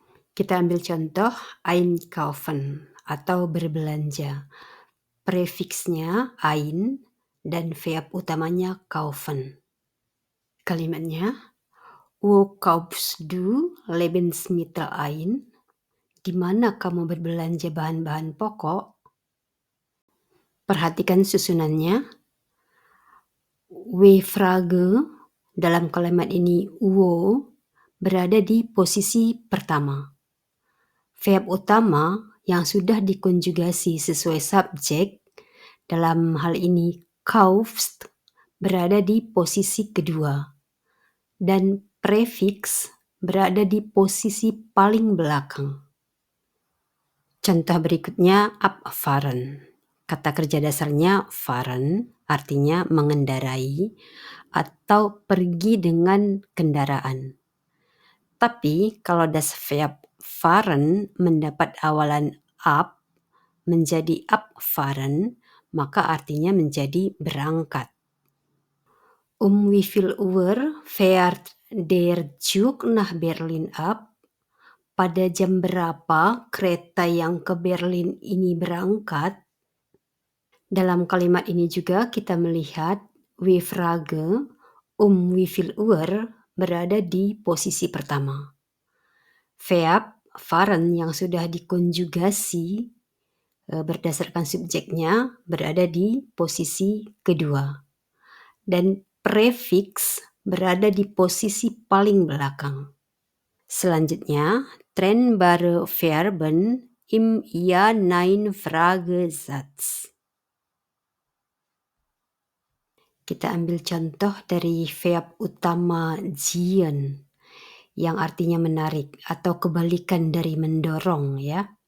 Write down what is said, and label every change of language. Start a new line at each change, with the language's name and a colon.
Indonesian: Kita ambil contoh einkaufen atau berbelanja. Prefiksnya ein dan verb utamanya kaufen. Kalimatnya,
German: wo kaufst du Lebensmittel ein?
Indonesian: Di mana kamu berbelanja bahan-bahan pokok? Perhatikan susunannya. W-Frage dalam kalimat ini wo berada di posisi pertama. Verb utama yang sudah dikonjugasi sesuai subjek, dalam hal ini kaufst, berada di posisi kedua. Dan prefiks berada di posisi paling belakang. Contoh berikutnya abfahren. Kata kerja dasarnya fahren, artinya mengendarai atau pergi dengan kendaraan. Tapi kalau das verb fahren mendapat awalan up menjadi abfahren, maka artinya menjadi berangkat.
German: Wie viel Uhr fährt der Zug nach Berlin ab?
Indonesian: Pada jam berapa kereta yang ke Berlin ini berangkat? Dalam kalimat ini juga kita melihat we Frage wie viel Uhr berada di posisi pertama. Verb fahren yang sudah dikonjugasi berdasarkan subjeknya berada di posisi kedua. Dan prefix berada di posisi paling belakang. Selanjutnya,
German: trennbare Verben im Ja-Nein-Fragesatz.
Indonesian: Kita ambil contoh dari verb utama ziehen yang artinya menarik atau kebalikan dari mendorong ya.